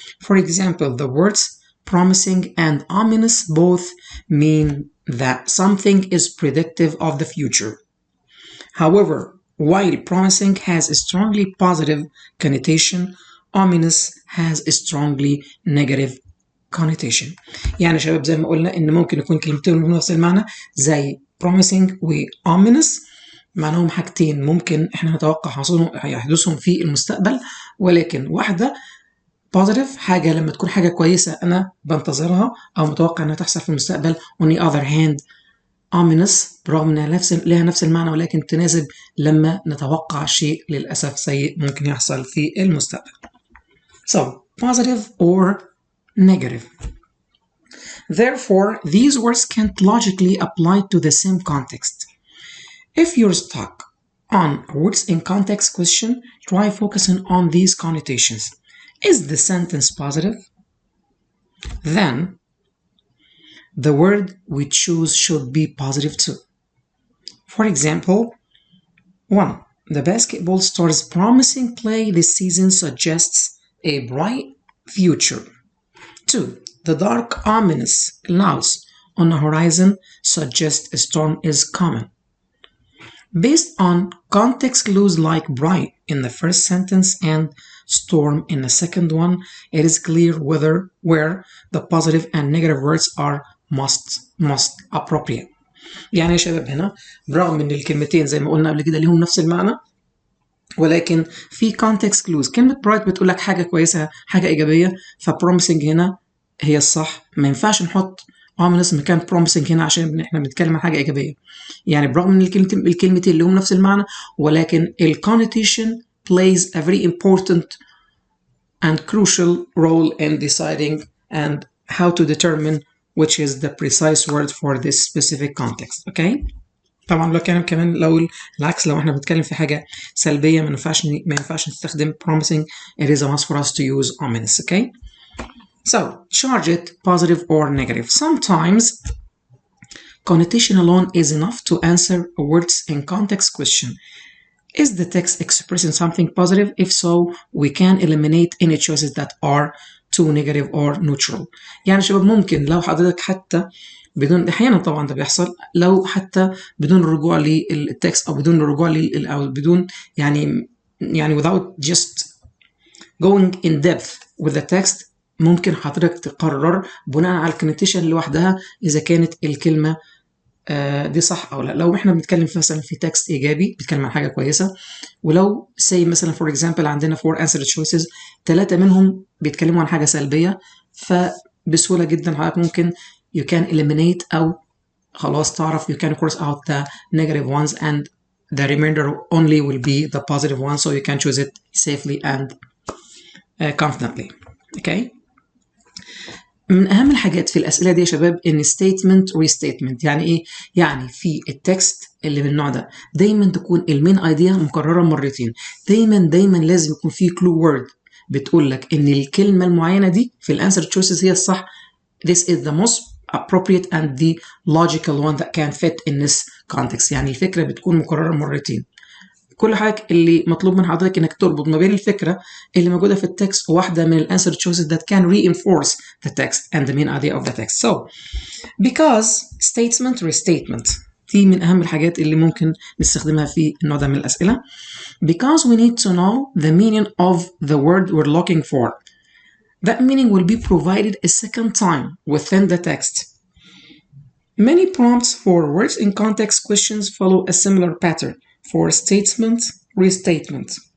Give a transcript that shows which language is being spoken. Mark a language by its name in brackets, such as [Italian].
[English] For example, the words promising and ominous both mean that something is predictive of the future. However, while promising has a strongly positive connotation, ominous has a strongly negative connotation. [Arabic] يعني يا شباب زي ما قلنا ان ممكن يكون كلمتين من نفس المعنى زي promising و ominous معناهم حاجتين ممكن احنا نتوقع يحدثهم في المستقبل، ولكن واحدة positive حاجة لما تكون حاجة كويسة أنا بنتظرها أو متوقع أنها تحصل في المستقبل. [English] on the other hand [Arabic] ominous برغم أنها لها نفس المعنى ولكن تناسب لما نتوقع شيء للأسف سيء ممكن يحصل في المستقبل. [English] So positive or negative. Therefore, these words can't logically apply to the same context. If you're stuck on words in context question, try focusing on these connotations. Is the sentence positive? Then the word we choose should be positive too. For example, 1. The basketball star's promising play this season suggests a bright future. 2. The dark, ominous clouds on the horizon suggest a storm is coming. Based on context clues like bright in the first sentence and storm in the second one, it is clear where the positive and negative words are most appropriate. [Arabic] يعني يا شباب هنا برغم ان الكلمتين زي ما قلنا قبل كده ليهم نفس المعنى ولكن في context clues. كلمة bright بتقول لك حاجة كويسة حاجة إيجابية، فpromising هنا هي الصح. ما ينفعش نحط ominous مكان promising هنا عشان احنا بنتكلم عن حاجة إيجابية. يعني برغم ان الكلمتين ليهم نفس المعنى ولكن [English] connotation plays a very important and crucial role in deciding and how to determine which is the precise word for this specific context. Okay? [Arabic] طبعا لو كان كمان لو العكس، لو احنا بنتكلم في حاجه سلبيه ما ينفعش نستخدم promising. [English] It is a must for us to use ominous. Okay, so charge it positive or negative. Sometimes connotation alone is enough to answer a words in context question. Is the text expressing something positive? If so, we can eliminate any choices that are too negative or neutral. [Arabic] يعني شباب ممكن لو حضرتك حتى بدون، احيانا طبعا ده بيحصل، لو حتى بدون الرجوع للتكست او بدون الرجوع او بدون يعني [English] without just going in depth with the text، [Arabic] ممكن حضرتك تقرر بناء على الكونوتيشن لوحدها اذا كانت الكلمه دي صح او لا. لو احنا بنتكلم مثلا في تكست ايجابي بيتكلم عن حاجه كويسه، ولو say مثلا فور اكزامبل عندنا 4 answer choices 3 منهم بيتكلموا عن حاجه سلبيه، فبسهوله جدا حضرتك ممكن [English] you can eliminate [Arabic] او خلاص تعرف [English] you can cross out the negative ones and the remainder only will be the positive ones, so you can choose it safely and confidently. Okay. [Arabic] من اهم الحاجات في الاسئله دي يا شباب ان statement restatement. يعني ايه؟ يعني في التكست اللي من النوع ده دايما تكون المين ايديا مكرره مرتين، دايما لازم يكون في كلو وورد بتقول لك ان الكلمه المعينه دي في الانسر تشويسز هي الصح. [English] This is the most appropriate and the logical one that can fit in this context. [Arabic] يعني الفكره بتكون مكرره مرتين. كل حاجه اللي مطلوب من حضرتك انك تربط ما بين الفكره اللي موجوده في التكست وواحده من الانسر choices [English] that can reinforce the text [Arabic] and the main idea of the text. So because statement restatement دي من اهم الحاجات اللي ممكن نستخدمها في النوع ده من الاسئله. [English] Because we need to know the meaning of the word we're looking for. That meaning will be provided a second time within the text. Many prompts for words in context questions follow a similar pattern for statement restatement.